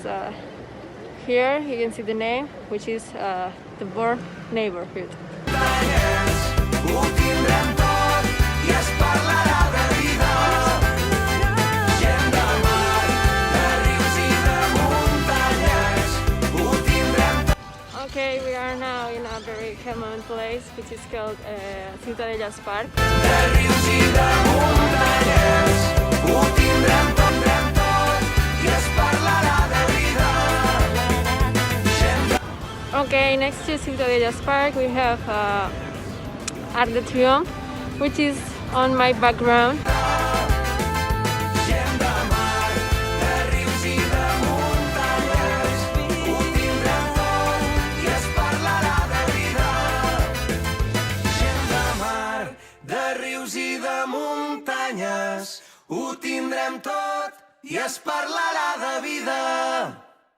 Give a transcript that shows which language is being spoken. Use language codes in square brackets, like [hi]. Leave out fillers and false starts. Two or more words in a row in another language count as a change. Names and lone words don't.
[en] Here you can see the name, which is the Born neighborhood. [ca] Ho tindrem tot i es parlarà de vida. Gent de mar, de rius i de muntanyes. Ho tindrem tot. [en] Okay, we are now in a very common place, which is called Ciutadellas Park. [ca] De rius i de muntanyes. Ho tindrem tot i es parlarà de vida. [en] Okay, next to Ciutadellas Park we have Arc de Triomphe, which is on my background. [ca] Gent de mar, de rius i de muntanyes. Ho tindrem tot i es parlarà de vida. Gent de mar, de rius i de muntanyes. Ho tindrem tot i es parlarà de vida.